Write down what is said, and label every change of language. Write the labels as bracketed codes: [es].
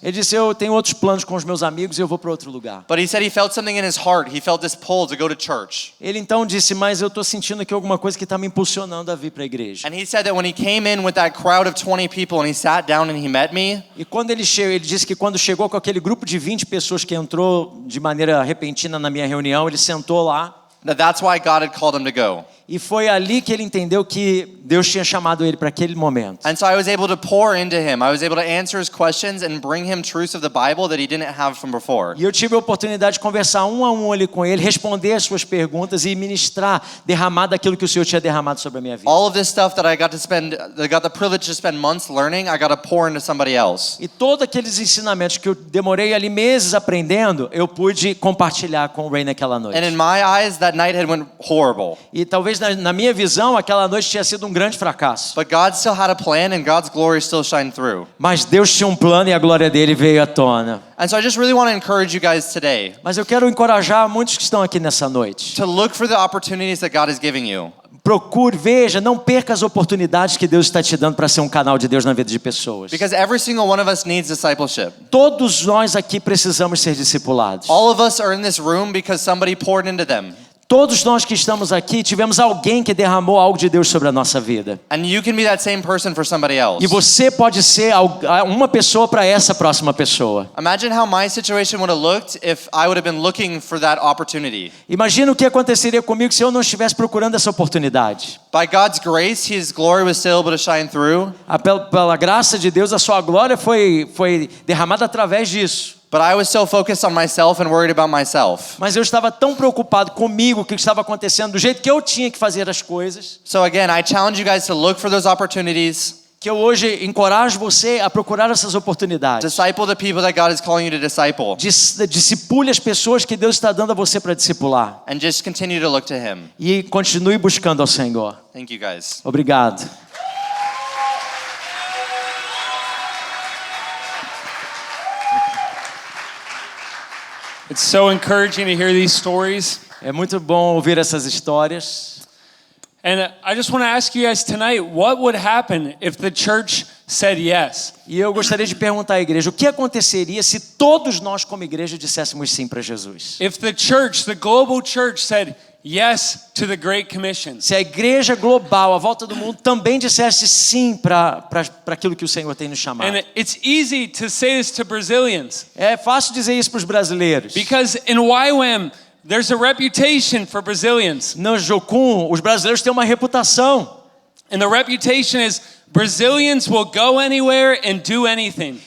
[pt] Ele disse, eu tenho outros planos com os meus amigos e eu vou para outro lugar. [en] But he said he felt something in his heart. He felt this pull to go to church. [pt] Ele então disse, mas eu estou sentindo aqui alguma coisa que está me impulsionando a vir para a igreja. [en] And he said that when he came in with that crowd of 20 people and he sat down and he met me, [pt] E quando ele chegou, ele disse que quando chegou com aquele grupo de 20 pessoas que entrou de maneira repentina na minha reunião, ele sentou lá. [en] that's why God had called him to go. [pt] E foi ali que ele entendeu que Deus tinha chamado ele para aquele momento. [en] And so I was able to pour into him. I was able to answer his questions and bring him truths of the Bible that he didn't have from before. [pt] E eu tive a oportunidade de conversar um a um ali com ele, responder as suas perguntas e ministrar, derramar daquilo que o Senhor tinha derramado sobre a minha vida. [en] All of this stuff that I got the privilege to spend months learning, I got to pour into somebody else. [pt] E todos aqueles ensinamentos que eu demorei ali meses aprendendo, eu pude compartilhar com o Ray naquela noite. [en] And in my eyes, that night had went horrible. [pt] E talvez na minha visão, aquela noite tinha sido um grande fracasso. [en] But God still had a plan and God's glory still shined through. [pt] Mas Deus tinha um plano e a glória dele veio à tona. [en] And so I just really want to encourage you guys today [pt] Mas eu quero encorajar muitos que estão aqui nessa noite. [en] to look for the opportunities that God is giving you. [pt] Procure, veja, não perca as oportunidades que Deus está te dando para ser um canal de Deus na vida de pessoas. [en] Because every single one of us needs discipleship. [pt] Todos nós aqui precisamos ser discipulados. [en] All of us are in this room because somebody poured into them. [pt] Todos nós que estamos aqui tivemos alguém que derramou algo de Deus sobre a nossa vida. [en] And you can be that same person for somebody else. [pt] E você pode ser uma pessoa para essa próxima pessoa. [en] Imagine how my situation would have looked if I would have been looking for that opportunity. [pt] Imagina o que aconteceria comigo se eu não estivesse procurando essa oportunidade. [en] By God's grace, His glory was still able to shine through. [pt] Pela graça de Deus, a sua glória foi derramada através disso. [en] But I was still focused on myself and worried about myself. [pt] Mas eu estava tão preocupado comigo, que estava acontecendo do jeito que eu tinha que fazer as coisas, [en] So again, I challenge you guys to look for those opportunities. [pt] que eu hoje encorajo você a procurar essas oportunidades. [en] Disciple the people that God is calling you to disciple. [pt] Discipule as pessoas que Deus está dando a você para discipular. [en] And just continue to look to Him. [pt] E continue buscando ao Senhor. [en] Thank you guys. [pt] Obrigado. [en] It's so encouraging to hear these stories. [pt] É muito bom ouvir essas histórias. [en] And I just want to ask you guys tonight, what would happen if the church said yes? [pt] E eu gostaria de perguntar à igreja, o que aconteceria se todos nós como igreja disséssemos sim para Jesus? [en] If the church, the global church, said yes to the Great Commission? [pt] Se a igreja global, à volta do mundo, também dissesse sim para aquilo que o Senhor tem nos chamado. [en] And it's easy to say this to Brazilians [pt] É fácil dizer isso para os brasileiros. [en] because in YWAM, there's a reputation for Brazilians. [pt] No Jocum, os brasileiros têm uma reputação. [en] And the reputation is Brazilians will go anywhere and do anything.